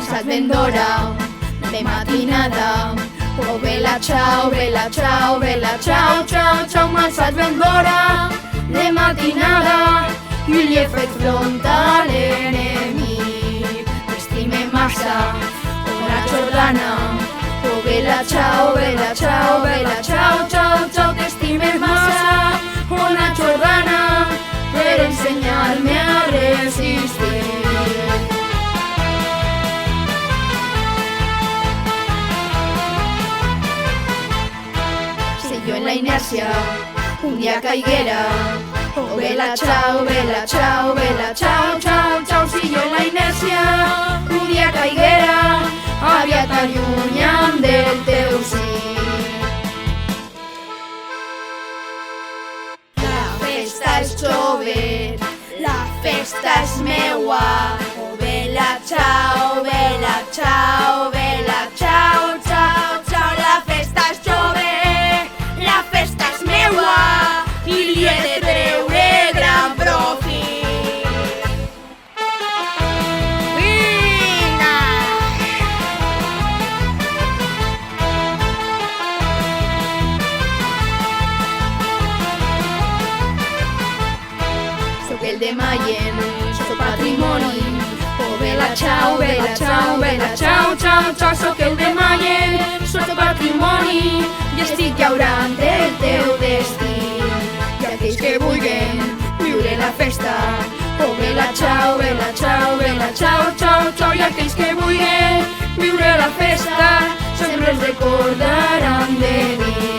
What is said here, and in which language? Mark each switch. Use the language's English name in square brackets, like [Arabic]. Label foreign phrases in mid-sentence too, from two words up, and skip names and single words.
[Catalan] ben d'hora, de matinada. [Italian] Oh, bella ciao, bella ciao, bella ciao, ciao, ciao, [Catalan] m'has fet ben d'hora, de matinada, i li he fet front a l'enemic. T'estime massa, una Jordana. [Italian] Oh, bella ciao, bella ciao, bella ciao, ciao, ciao, [Catalan] t'estime massa, una Jordana, per ensenyar-me a resistir. Si jo en la inèrcia un dia caiguera, [Italian] oh, bella ciao, bella ciao, bella ciao, ciao, ciao, [Catalan] si jo en la inèrcia un dia caiguera, aviat allunya'm del teu sí. La festa és jove, la festa és meua. [Italian] Oh, bella ciao, bella ciao, bella ciao, ciao, ciao. [Catalan] La festa és jove, la festa és meua, i li he de treure gran profit. Vinga! Soc el de Mayen, soc patrimoni. [Italian] Oh, bella ciao, bella ciao, bella ciao, ciao, ciao. [Catalan] Soc el de Mayen, soc patrimoni, i estic llaurant el teu destí. I aquells que vulguen viure la festa, [Italian] oh, bella ciao, bella ciao, bella ciao, ciao, ciao. [Catalan] I aquells que vulguen viure la festa sempre es recordaran de mi.